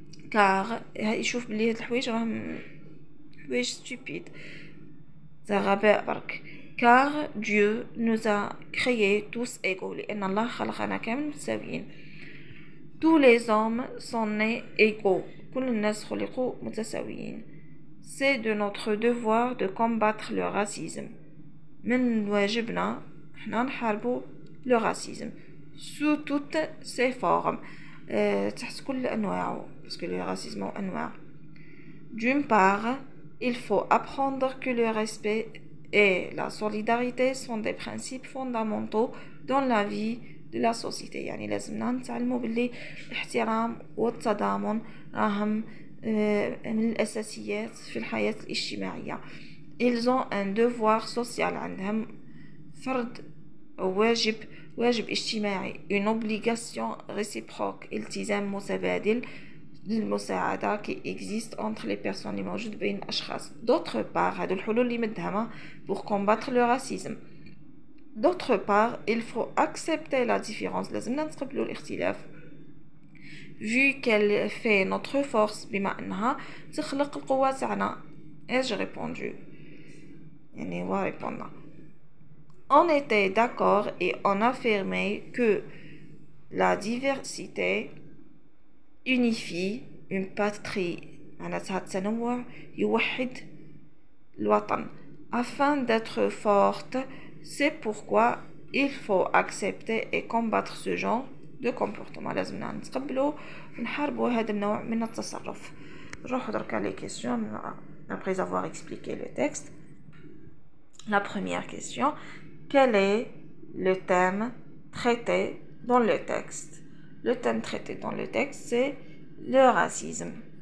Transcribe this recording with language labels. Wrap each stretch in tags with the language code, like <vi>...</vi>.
<ar>car يشوف بلي هاد الحوايج راهم حوايج stupide تاع غباء برك.</ar> <fr>car Dieu nous a créés tous égaux</fr> <ar>لأن الله خلقنا كامل متساويين.</ar> <fr>tous les hommes sont nés égaux</fr> <ar>كل الناس خلقوا متساويين.</ar> <fr>c'est de notre devoir de combattre le racisme.</fr> <ar>من واجبنا احنا نحاربوا</ar> <fr>le racisme sous toutes ses formes</fr> <ar>تحت كل أنواعه</ar> <fr>parce que le racisme est</fr> <ar>أنواع.</ar> <fr>D'une part, il faut apprendre que le respect et la solidarité sont des principes fondamentaux dans la vie de la société.</fr> <ar>يعني لازمنا نتعلموا باللي الاحترام والتضامن راهم من الأساسيات في الحياة الاجتماعية.</ar> <fr>Ils ont un devoir social</fr> <ar>عندهم فرض واجب اجتماعي</ar> <fr>une obligation réciproque</fr> <ar>التزام متبادل للمساعدة</ar> <fr>qui existe entre les personnes</fr> <ar>اللي موجود بين الأشخاص.</ar> <fr>D'autre part</fr> <ar>هادو الحلول اللي مدهمة</ar> <fr>pour combattre le racisme. D'autre part il faut accepter la différence</fr> <ar>لازمنا نتقبلوا الاختلاف</ar> <fr>vu qu'elle fait notre force</fr> <ar>بما أنها تخلق القوة تاعنا.</ar> <fr>Ai-je répondu</fr> <ar>يعني هو</ar> <fr>répondant. On était d'accord et on affirmait que la diversité unifie une patrie</fr> <ar>معناتها التنوع يوحد الوطن.</ar> <fr>afin d'être forte, c'est pourquoi il faut accepter et combattre ce genre de comportement.</fr> <ar>لازمنا نتقبلوا ونحاربوا هذا النوع من التصرف. نروحوا دركا</ar> <fr>les questions après avoir expliqué le texte. La première question, quel est le thème traité dans le texte? Le thème traité dans le texte, c'est le racisme.</fr>